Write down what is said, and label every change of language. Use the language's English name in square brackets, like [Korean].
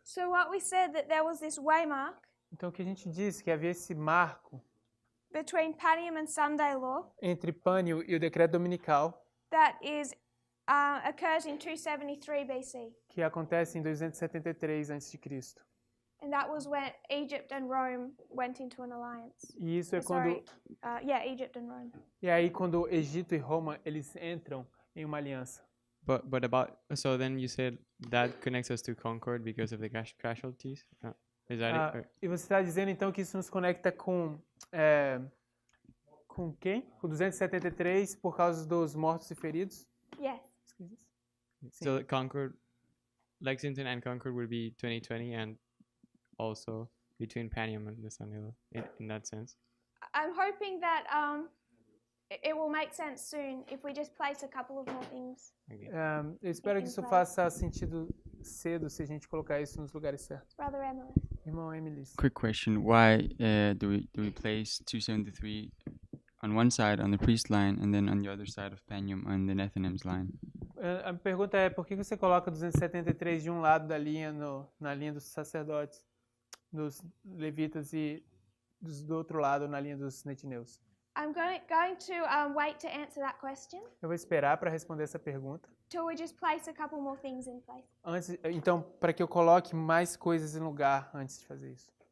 [English] So what we said that there was this waymark [Portuguese] Então o que a gente disse que havia esse marco [English] between Panium and Sunday law [Portuguese] entre Pânium e o Decreto Dominical [English] that is occurs in 273 BC. [Portuguese] que acontece em 273 a.C. [English] And that was when Egypt and Rome went into an alliance. [Portuguese] E isso é [English] Sorry. [Portuguese] quando [English] Egypt and Rome. [Portuguese] e aí quando Egito e Roma eles entram em uma aliança. [English] But about so then you said that connects us to Concord because of the casualties. Is that it? [Portuguese] E você está dizendo então que isso nos conecta com quem? Com 273 por causa dos mortos e feridos? [English] Yes. So Concord, Lexington and Concord would be 2020 and also between Panium and the Sunday law in that sense. I'm hoping that it will make sense soon if we just place a couple of more things. [Portuguese] Eu espero que isso faça sentido cedo se a gente colocar isso nos lugares certos. [English] Brother Emily. [Portuguese] Irmão Emily. [English] Quick question: why do we place 273 on one side on the priest line and then on the other side of Penium on the Nethinim's line? [Portuguese] A pergunta é, por que você coloca 273 de um lado da linha na linha dos sacerdotes, dos levitas, e do outro lado na linha dos netineus? [English] I'm going to wait to answer that question [Portuguese] Eu vou esperar para responder essa pergunta. [English] till we just place a couple more things in place. [Portuguese] Então, para que eu coloque mais coisas em lugar antes de fazer isso.